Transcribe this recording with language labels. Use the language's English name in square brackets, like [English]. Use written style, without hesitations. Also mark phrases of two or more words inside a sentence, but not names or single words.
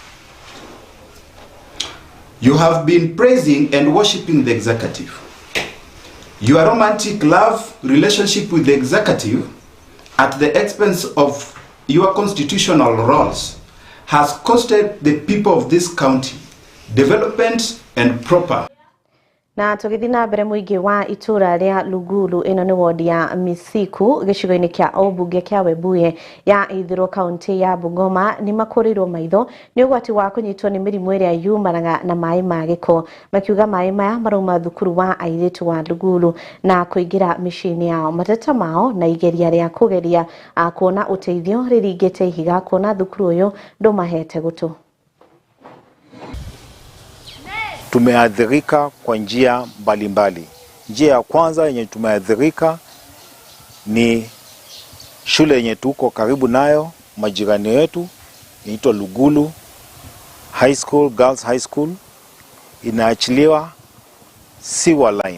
[English] You have been praising and worshipping the executive. Your romantic love relationship with the executive at the expense of your constitutional roles has costed the people of this county development and proper. [Kikuyu] Na tugithina mbere muingi wa itura ria Lugulu ino ni wodi ya Misiku gicigo-ini kia obunge kia Webuye ya Ithiro kaunti ya Bungoma ni makurirwo maitho ni ugwati wa kunyitwo ni mirimu iria yumanaga na mai ma giko makiuga mai maya marauma thukuru wa airitu wa Lugulu na kuingira micini yao mateta mao na igeria ria kugeria kuona uteithio riringite ihiga kuona thukuru uyu ndumahete gutu. [Swahili] Tumeathirika kwa njia mbalimbali. Njia ya kwanza yenye tumeathirika ni shule yenye tuko karibu nayo, majirani wetu, inaitwa Lugulu High School, Girls High School. Inaachiliwa [English] sewer line.